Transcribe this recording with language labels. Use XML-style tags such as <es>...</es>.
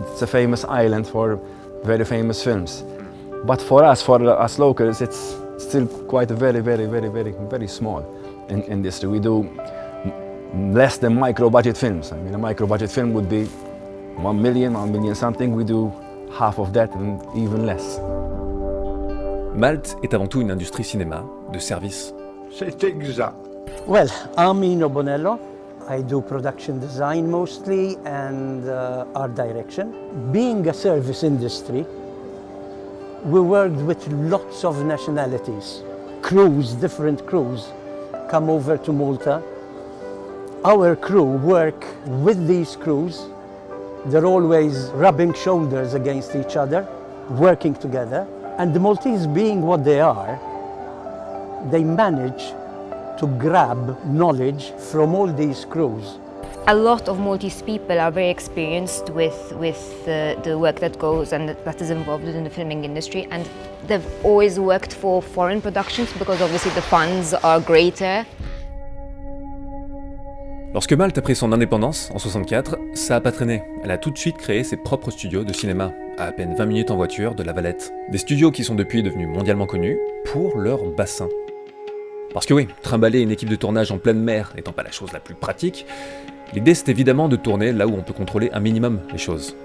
<en>It's a famous island for very famous films. But for us locals, it's still quite a very small industry. We do less than micro-budget films. I mean, a micro-budget film would be 1 million something. We do half of that and even less.</en> <fr>Malte est avant tout une industrie cinéma, de service. C'est exact.</fr> <en>Well, I'm Nino Bonello. I do production design mostly and art direction. Being a service industry, we worked with lots of nationalities. Crews, different crews, come over to Malta. Our crew work with these crews They're always rubbing shoulders against each other, working together. And the Maltese, being what they are, they manage to grab knowledge from all these crews. A lot of Maltese people are very experienced with the work that goes and that is involved in the filming industry, and they've always worked for foreign productions because obviously the funds are greater.</en> <fr>Lorsque Malte a pris son indépendance en 64, ça a pas traîné. Elle a tout de suite créé ses propres studios de cinéma, à peine 20 minutes en voiture de La Valette. Des studios qui sont depuis devenus mondialement connus pour leur bassin. Parce que oui, trimballer une équipe de tournage en pleine mer n'étant pas la chose la plus pratique, l'idée c'est évidemment de tourner là où on peut contrôler un minimum les choses.</fr>